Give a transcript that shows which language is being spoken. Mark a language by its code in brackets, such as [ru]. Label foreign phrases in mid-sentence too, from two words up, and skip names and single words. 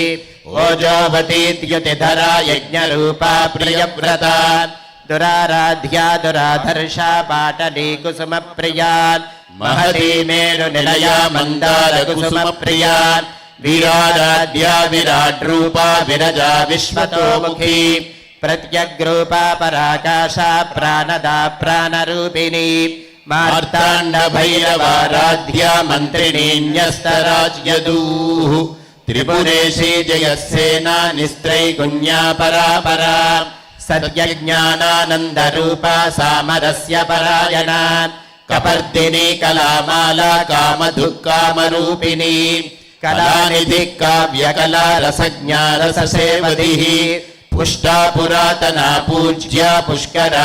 [sa] ఓజోవతీద్యుతిధరా యజ్ఞరూపా ప్రియవ్రత దురారాధ్యా దురాధర్షా పాటలీ కుసుమ ప్రియా మహతీ మేరు నిలయా మందార కుసుమ ప్రియా వీరారాధ్యా విరాట్ రూపా విరజా విశ్వతోముఖీ प्रत्यग्रूपा पराकाशा प्राणदा प्राणरूपिणी మార్తాండ భైరవారాధ్య మంత్రిణీన్యస్తరాజ్యదూః త్రిపురేశీ జయసేనా నిస్త్రైగుణ్యా పరాపరా सत्यज्ञानानन्दरूपा सामरस्य परायणा कपर्दिनी कलामाला कामधुक्कामरूपिणी कलानिधिः काव्यकला रसज्ञा रससेवधिः पुष्टा पुरातना पूज्या पुष्करा